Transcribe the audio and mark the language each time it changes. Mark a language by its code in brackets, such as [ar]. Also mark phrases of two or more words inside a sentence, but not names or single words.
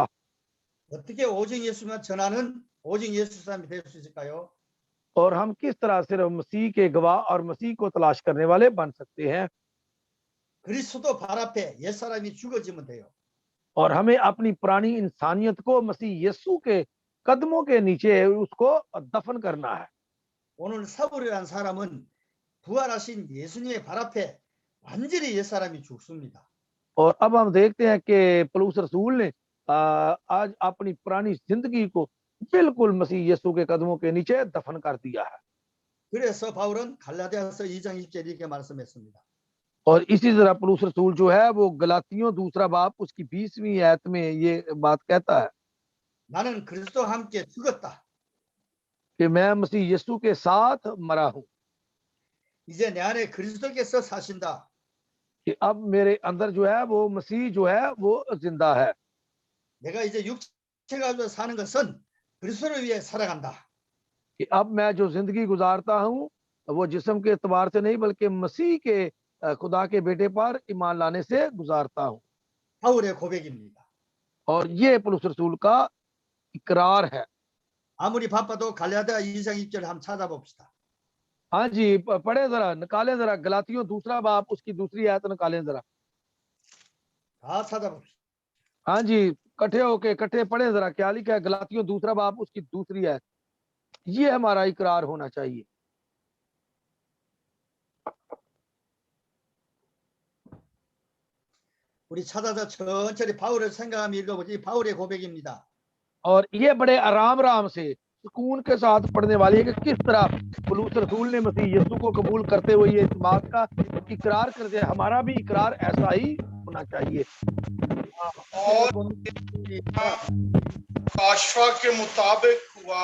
[ko] 어떻게 오직 예수만 전하는 오직 예수 사람이 될 수 있을까요? [ur] اور ہم کس طرح صرف مسیح کے گواہ اور مسیح کو تلاش کرنے والے بن سکتے ہیں? [ko] 그리스도 발 앞에 옛 사람이 죽어지면 돼요. [ur] اور ہمیں اپنی پرانی انسانیت کو مسیح یسوع کے قدموں کے نیچے اس کو دفن کرنا ہے. [ko] 오늘 사울이라는 사람은 부활하신 예수님의 발 앞에 완전히 옛 사람이 죽습니다. [ur] اور اب ہم دیکھتے ہیں کہ پولس رسول نے آج اپنی پرانی زندگی کو بالکل مسیح یسوع کے قدموں کے نیچے دفن کر دیا ہے. [ko] 그래서 바울은 갈라디아서 2장 20절 이렇게 말씀했습니다. [ur] اور اسی طرح پولس رسول جو ہے وہ گلتیوں دوسرا باب اس کی 20ویں آیت میں یہ بات کہتا ہے [ko] 나는 그리스도와 함께 죽었다. [ur] کہ میں مسیح یسوع کے ساتھ مرا ہوں, [ko] 이제 내 안에 그리스도께서 사신다. [ur] کہ اب میرے اندر جو ہے وہ مسیح جو ہے وہ زندہ ہے. [ko] 내가 이제 육체가 가지고 사는 것은 그리스도를 위해 살아간다. [ur] کہ اب میں جو زندگی گزارتا ہوں وہ جسم کے اعتبار سے نہیں بلکہ مسیح کے خدا کے بیٹے پر ایمان لانے سے گزارتا ہوں. [ko] 바울의 고백입니다. [ur] اور یہ پولس رسول کا اقرار ہے. [ko] 아무리 바빠도 갈라디아 2장 20절 한번 찾아봅시다. [ur] ہاں جی، پڑھے ذرا، نکالیں ذرا گلتیوں دوسرا باب اس کی دوسری آیت نکالیں ذرا. [ko] 다 찾아봅시다. [ur] ہاں جی، اکٹھے ہوکے اکٹھے پڑھے ذرا کیا لکھا ہے گلتیوں دوسرا باب اس کی دوسری آیت. یہ ہمارا اقرار ہونا چاہیے. [ko] 우리 찾아서 천천히 바울을 생각하며 읽어보지. 바울의 고백입니다. [ur] اور یہ بڑے آرام آرام سے سکون کے ساتھ پڑھنے والی ہے کہ کس طرح پولس رسول نے مسیح یسوع کو قبول کرتے ہوئے یہ اس بات کا اقرار کرتے ہیں. ہمارا بھی اقرار ایسا ہی ہونا چاہیے. اور آشا کے مطابق ہوا.